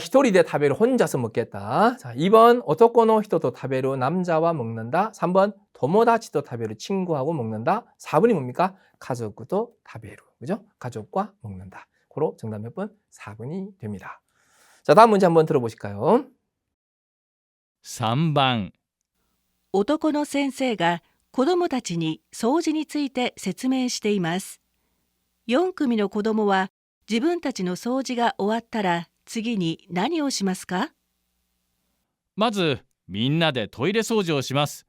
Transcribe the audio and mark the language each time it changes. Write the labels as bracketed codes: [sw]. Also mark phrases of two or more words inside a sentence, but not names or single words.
[ja] 一人で食べる [ko] 혼자서 먹겠다. 자, 2번 [ja] 男の人と食べる [ko] 남자와 먹는다. 3번 [ja] 友達と食べる [ko] 친구하고 먹는다. 4번이 뭡니까? [ja] 家族と食べる. [ko] 그죠? 가족과 먹는다. 고로 정답 몇 번? 4번이 됩니다. 자, 다음 문제 한번 들어보실까요? [ja] 3 番男の先生が子供たちに掃除について説明しています。4組の子供は自分たちの掃除が終わったら次に何をしますか？まずみんなでトイレ掃除をします。